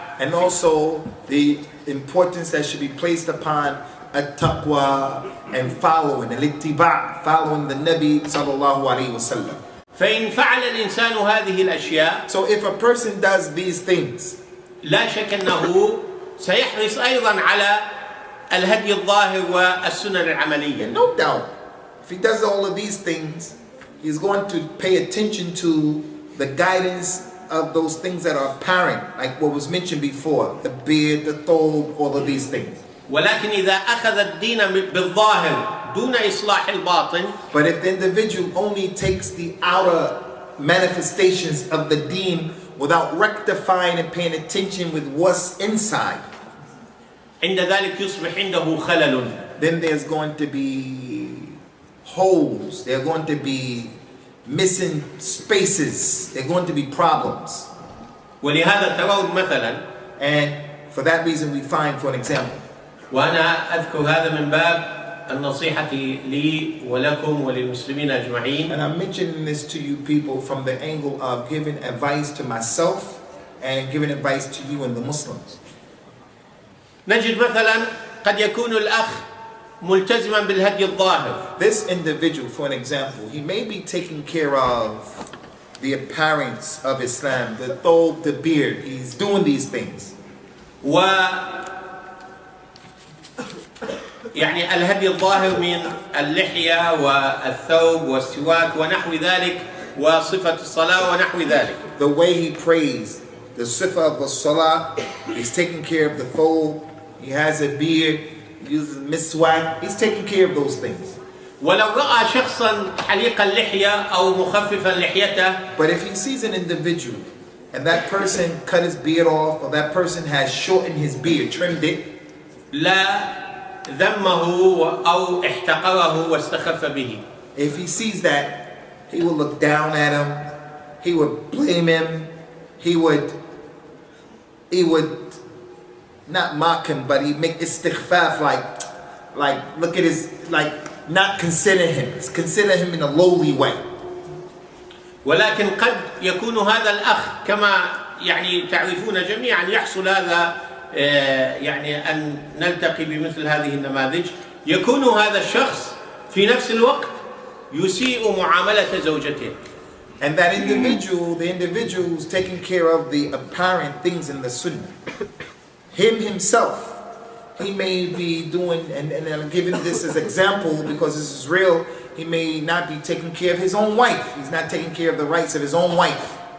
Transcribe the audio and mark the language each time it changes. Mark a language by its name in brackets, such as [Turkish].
[English] And also the importance that should be placed upon at-taqwa and following, al-ittiba', following the Nabi sallallahu alayhi wa sallam. [Arabic] فإن فعل الإنسان هذه الأشياء. [English] So if a person does these things, [Arabic] لا شك أنه سيحرص أيضا على الهدي الظاهر والسنن العملية. [English] No doubt, if he does all of these things, he's going to pay attention to the guidance of those things that are apparent, like what was mentioned before, the beard, the thobe, all of these things. [Arabic] ولكن إذا أخذ الدين بالظاهر دون إصلاح الباطن. [English] But if the individual only takes the outer manifestations of the deen without rectifying and paying attention with what's inside, [Arabic] عند ذلك يصبح عنده خلل. [English] then there's going to be holes, there are going to be missing spaces, there are going to be problems. [Arabic] ولهذا ترون مثلا. [English] And for that reason we find, for an example, [Arabic] وأنا أذكر هذا من باب النصيحة لي ولكم وللمسلمين أجمعين. [English] and I'm mentioning this to you people from the angle of giving advice to myself and giving advice to you and the Muslims. [Arabic] نجد مثلا قد يكون الأخ ملتزما بالهدي الظاهر. [English] This individual, for an example, he may be taking care of the appearance of Islam, the thobe, the beard. He's doing these things. [Arabic] يعني الهدي الظاهر من اللحية والثوب والسواك ونحو ذلك وصفة الصلاة ونحو ذلك. [English] The way he prays, the sifa of the salah, he's taking care of the thobe, he has a beard, he uses miswak, he's taking care of those things. [Arabic] ولو رأى شخصا حليق اللحية أو مخففا لحيته. [English] But if he sees an individual and that person cut his beard off, or that person has shortened his beard, trimmed it, [Arabic] لا ذمه أو احتقره واستخف به. [English] if he sees that, he will look down at him, he would blame him, he would not mock him, but he'd make istighfaf, like look at his, like not consider him in a lowly way. [Arabic] ولكن قد يكون هذا الأخ كما يعني تعرفون جميعا يحصل هذا يعني أن نلتقي بمثل هذه النماذج. يكون هذا الشخص في نفس الوقت يسيء معاملة زوجته. [English] And that individual, the individual who's taking care of the apparent things in the Sunnah, him himself, he may be doing, and I'm giving this as example because this is real, he may not be taking care of his own wife. He's not taking care of the rights of his own wife.